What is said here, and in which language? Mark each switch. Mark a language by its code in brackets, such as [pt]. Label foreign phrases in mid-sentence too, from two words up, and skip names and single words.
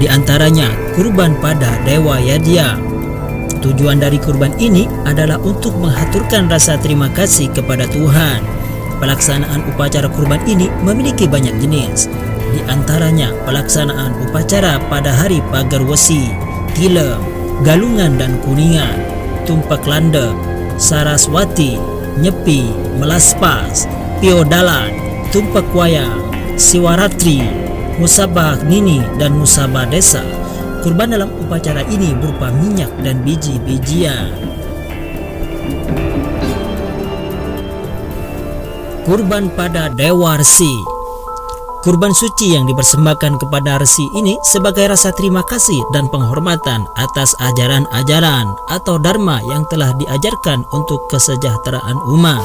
[id] Di antaranya kurban pada Dewa Yadya. Tujuan dari kurban ini adalah untuk menghaturkan rasa terima kasih kepada Tuhan. Pelaksanaan upacara kurban ini memiliki banyak jenis. Di antaranya pelaksanaan upacara pada hari Pagar Wesi, Tilem, Galungan dan Kuningan, Tumpak Landep, Saraswati, Nyepi, Melaspas, Piodalan, Tumpak Wayang, Siwaratri, Musabah Nini dan Musabah Desa. Kurban dalam upacara ini berupa minyak dan biji-bijian. Kurban pada Dewa Resi. Kurban suci yang dipersembahkan kepada Resi ini sebagai rasa terima kasih dan penghormatan atas ajaran-ajaran atau dharma yang telah diajarkan untuk kesejahteraan umat.